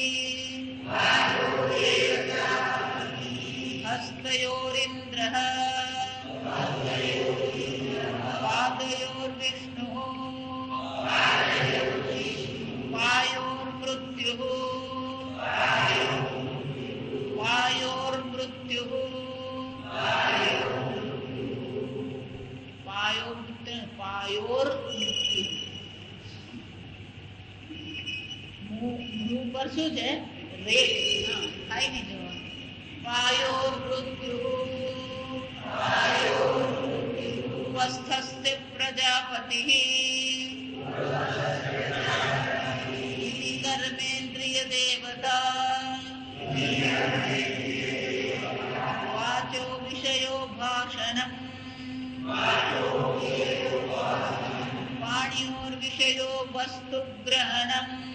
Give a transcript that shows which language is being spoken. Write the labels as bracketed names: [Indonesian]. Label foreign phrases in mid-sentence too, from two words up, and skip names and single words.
[Sanskrit] हस्तयोरिन्द्रः पादयोर्विष्णुः वायोर्मृत्युः [Hindi] मुंह पर [Gujarati] શું છે રેત ખાઈ નહીં જવાનું [Sanskrit] वायोर्मृत्युः उपस्थस्ते प्रजापतिः इति कर्मेन्द्रियदेवता वाचो विषयो भाषणम् पाणियोर्विषयो वस्तुग्रहणम्